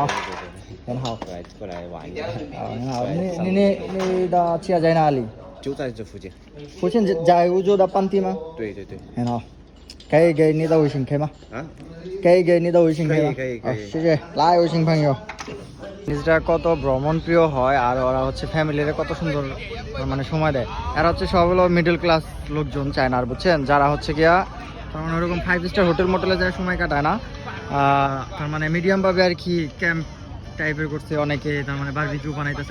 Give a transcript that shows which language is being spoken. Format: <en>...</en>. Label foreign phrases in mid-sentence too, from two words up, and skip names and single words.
<zh>对对对，很好。过来玩一下。啊，很好。你的家在哪里？就在这附近。附近在欧洲的本地吗？对对对。很好。可以给你的微信可以吗？啊？给你的微信可以吗？可以。谢谢，来微信朋友。</zh> <bn>নিজেরা কত ভ্রমণ প্রিয় হয় আর ওরা হচ্ছে ফ্যামিলিরে কত সুন্দর মানে সময় দেয়। এরা হচ্ছে সব হলো</bn> <en>middle class</en> <bn>লোকজন চায়নার, বুঝছেন, যারা হচ্ছে গিয়া তার মানে ওরকম 5</bn> <en>star hotel</en> <bn>মোটেলে যায় সময় কাটায় না, তার মানে মিডিয়াম ভাবে আর কি ক্যাম্প টাইপের করছে অনেকে, তার মানে বারবিকিউ বানাইতেছে।</bn>